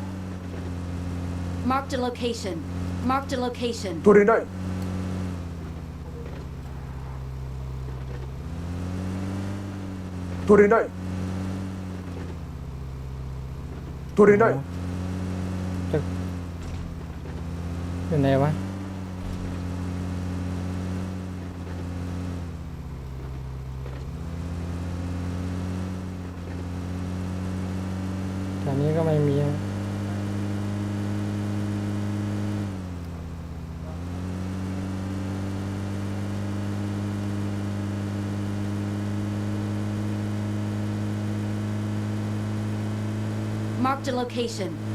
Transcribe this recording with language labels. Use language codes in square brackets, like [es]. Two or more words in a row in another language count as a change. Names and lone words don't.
[en] Marked a location. Marked a location. [th] ตัวเรียนได้ [ja] 取れない。取れない。 [th] อยู่ไหนวะแถวนี้ก็ไม่มีนะ [en] Marked a location.